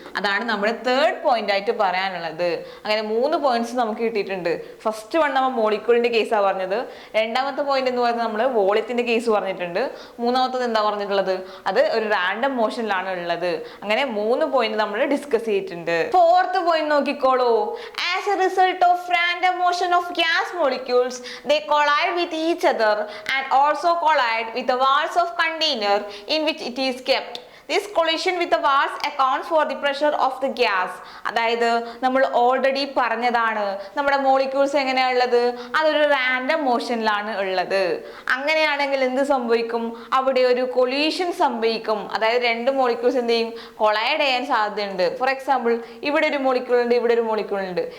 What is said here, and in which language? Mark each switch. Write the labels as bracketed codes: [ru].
[ml] അതാണ് നമ്മുടെ third point ആയിട്ട് പറയാനുള്ളത്. അങ്ങനെ 3 പോയിന്റ്സ് നമുക്ക് കിട്ടിയിട്ടുണ്ട്. ഫസ്റ്റ് വൺ നമ്മൾ മോളിക്യൂളിന്റെ കേസാണ് പറഞ്ഞത്. രണ്ടാമത്തെ പോയിന്റ് എന്ന് പറയുന്നത് നമ്മൾ വോളിയത്തിന്റെ കേസ് പറഞ്ഞിട്ടുണ്ട്. മൂന്നാമത്തത് എന്താ പറഞ്ഞിട്ടുള്ളത്, അത് ഒരു റാൻഡം മോഷനിലാണ് ഉള്ളത്. അങ്ങനെ 3 പോയിന്റ് നമ്മൾ ഡിസ്കസ് ചെയ്തിട്ടുണ്ട്. ഫോർത്ത് പോയിന്റ് നോക്കിക്കോളൂ. [en] As a result of random motion of gas molecules they collide with each other and also collide with the walls of container in which it is kept. This collision with the walls accounts for the pressure of the gas. [ml] അതായത് നമ്മൾ already പറഞ്ഞതാണ്, നമ്മുടെ molecules എങ്ങനെയാണുള്ളത്, അതൊരു random മോഷനിലാണ് ഉള്ളത്. അങ്ങനെയാണെങ്കിൽ എന്ത് സംഭവിക്കും, അവിടെ ഒരു കൊളീഷൻ സംഭവിക്കും. അതായത് 2 മോളിക്യൂൾസ് എന്ത് ചെയ്യും, കൊളൈഡ് ചെയ്യാൻ സാധ്യതയുണ്ട്. ഫോർ എക്സാമ്പിൾ ഇവിടെ ഒരു മോളിക്യൂൾ ഉണ്ട്, ഇവിടെ ഒരു മോളിക്യൂൾ ഉണ്ട്.